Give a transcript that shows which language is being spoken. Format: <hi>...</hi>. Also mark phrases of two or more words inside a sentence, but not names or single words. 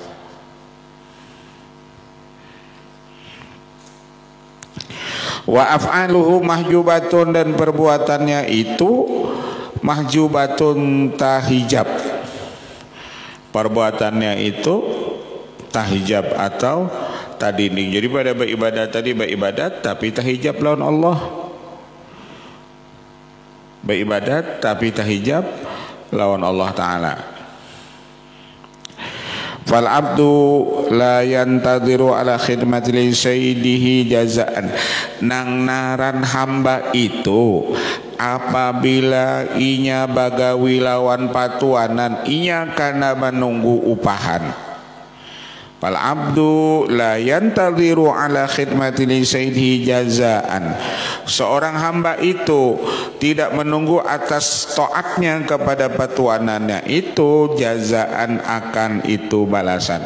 <ar>وأفعاله محجوبة,</ar> <bjn>dan perbuatannya itu mahjubatun tahijab, perbuatannya itu tahijab atau tadinding. Jadi pada beribadat tadi beribadat tapi tahijab lawan Allah, beribadat tapi tahijab lawan Allah Ta'ala.</bjn> <ar>فالعبد لا ينتظر على خدمته لسيده جزاء,</ar> <bjn>nang naran hamba itu apabila inya bagawi lawan patuanan, inya karena menunggu upahan.</bjn> <ar>فالعبد لا ينتظر على خدمته لسيده جزاء,</ar> <id>seorang hamba itu tidak menunggu atas taatnya kepada patuanannya itu jazaan, akan itu balasan.</id>